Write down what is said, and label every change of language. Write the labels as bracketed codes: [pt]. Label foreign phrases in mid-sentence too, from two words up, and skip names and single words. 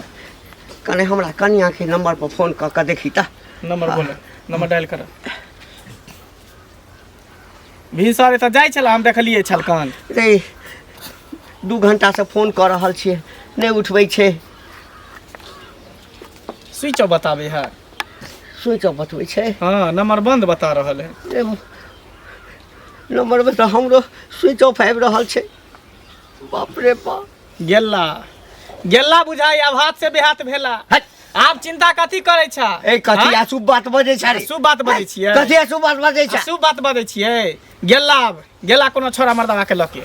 [mai] कनी हमरा कनिया के नंबर पर फोन करके देखी त नंबर बोले नंबर डायल कर भिनसर त जाइ छला हम देखलिए छलकन रे 2 घंटा से फोन कर रहल छियै नहीं उठबै छै [en] switch off [mai] बताबे है [en] switch off [mai] बतबै छै हाँ नंबर बंद बता रहल है रे नंबर में तो हमरो [en] switch off [mai] आबि रहल छै बाप रे बाप गेला गेला बुझाई अब हाथ से बेहात भेला हट आब चिंता कथी करे छ ए कथी अशुभ बात बजै छै रे शुभ बात बजै छियै कथी अशुभ बात बजै छै शुभ बात बजै छियै गेला आब गेला कोनो छोरा मर्दवा के लके